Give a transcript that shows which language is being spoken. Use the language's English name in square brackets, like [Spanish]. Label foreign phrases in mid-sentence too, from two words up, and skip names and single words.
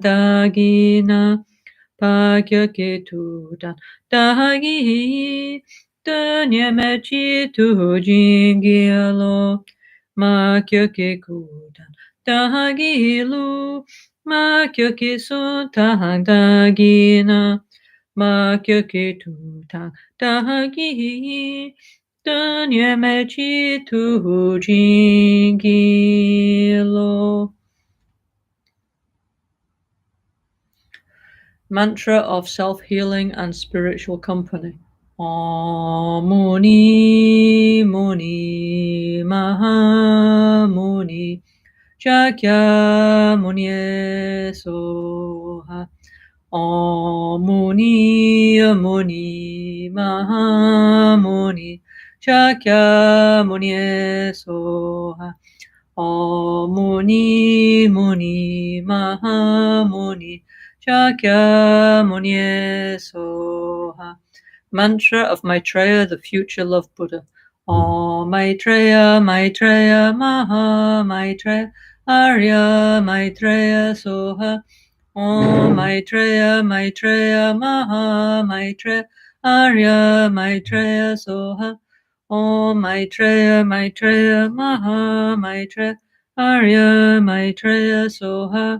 [English] dagina Pakya ke tudan dagi Danyamachi tu jingilo Makya ke kudan dagilu Makya ke suntahan dagina Makya ke tudan dagi Danyamachi tu jingilo. Mantra of self-healing and spiritual company. [Sanskrit] Om Muni Muni Maha Muni Shakya Muni Soha. Om Muni Muni Maha Muni Shakya Muni Soha. Om Muni Muni Maha Muni Shakya Muni Soha. [English] Mantra of Maitreya, the future love Buddha. [Sanskrit] Om Maitreya, Maitreya, Maha Maitreya, Arya Maitreya, Soha. Om Maitreya, Maitreya, Maha Maitreya, Arya Maitreya, Soha. Om Maitreya, Maitreya, Maha Maitreya, Arya Maitreya, Soha.